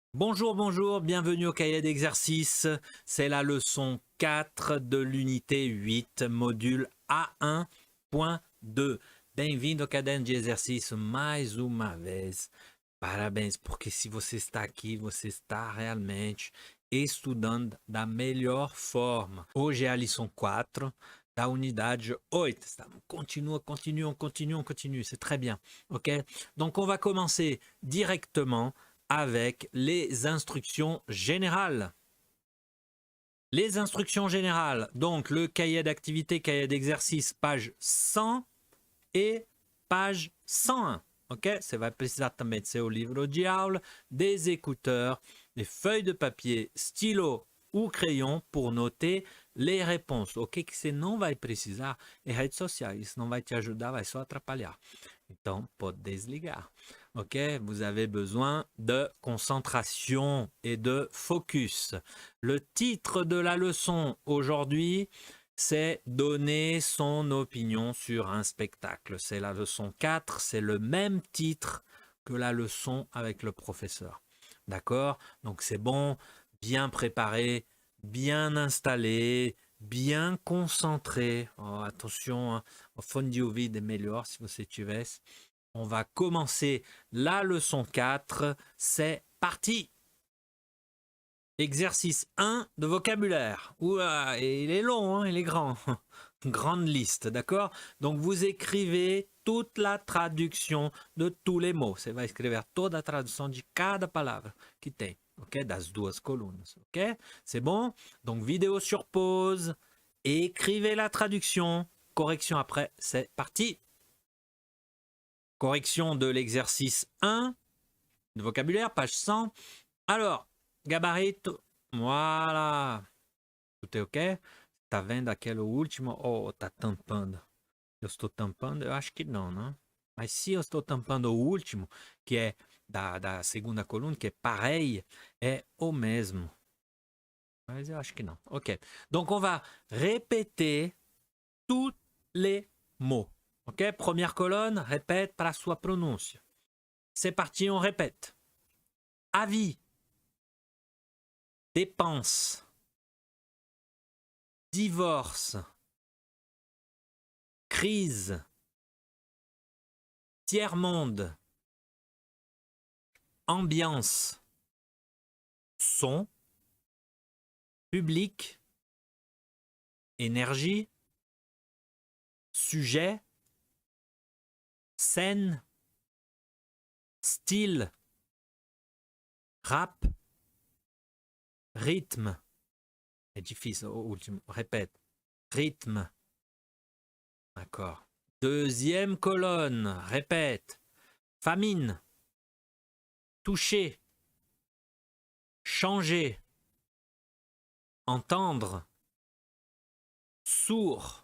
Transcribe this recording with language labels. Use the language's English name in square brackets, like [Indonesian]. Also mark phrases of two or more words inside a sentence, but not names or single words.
[French] Bonjour, bonjour, bienvenue au cahier d'exercice. C'est la leçon 4 de l'unité 8, module A1.2. [Portuguese] Bem-vindo ao caderno de exercício mais uma vez. Parabéns, porque se você está aqui, você está realmente estudando da melhor forma. Hoje é a lição 4 da unidade 8. [French] Continue, c'est très bien. Ok? Donc on va commencer directement avec les instructions générales. Les instructions générales, donc le cahier d'activité, cahier d'exercice, page 100 et page 101. [Portuguese] Ok? Você vai precisar também de seu livro de aula, [French] des écouteurs, des feuilles de papier, stylo ou crayon pour noter les réponses. [Portuguese] O que você não vai precisar é redes sociais. Isso não vai te ajudar, vai só atrapalhar. Então, pode desligar. Ok? [French] Vous avez besoin de concentration et de focus. Le titre de la leçon aujourd'hui, c'est donner son opinion sur un spectacle. C'est la leçon 4, c'est le même titre que la leçon avec le professeur. D'accord? Donc c'est bon, bien préparé, bien installé, bien concentré. Oh, attention, hein, [Portuguese] o fone de ouvido é melhor se você tivesse. [French] On va commencer la leçon 4. C'est parti! Exercice 1 de vocabulaire. Ouah, il est long, hein, il est grand. Grande liste, d'accord? Donc vous écrivez toute la traduction de tous les mots. [Portuguese] Você vai escrever toda a tradução de cada palavra que tem, ok? Das duas colunas, [French] ok? C'est bon? Donc vidéo sur pause, écrivez la traduction, correction après, c'est parti! Correction de l'exercice 1 de vocabulaire, page 100. Alors, gabarito, voilà. [Portuguese] Tudo é ok? Tá vendo aquele último? Oh, tá tampando. Eu estou tampando? Eu acho que não, né? Mas se eu estou tampando o último, que é da segunda coluna, que é pareil, é o mesmo. Mas eu acho que não. Ok. [French] Donc, on va répéter tous les mots. Ok? Première colonne, répète par la [Portuguese] sua pronúncia. [French] C'est parti, on répète. Avis. Dépenses. Divorce. Crise. Tiers-monde. Ambiance. Son. Public. Énergie. Sujet. Scène. Style. Rap. Rythme. [Portuguese] É difícil, o último. [French] Répète. Rythme. D'accord. Deuxième colonne. Répète. Famine. Toucher. Changer. Entendre. Sourd.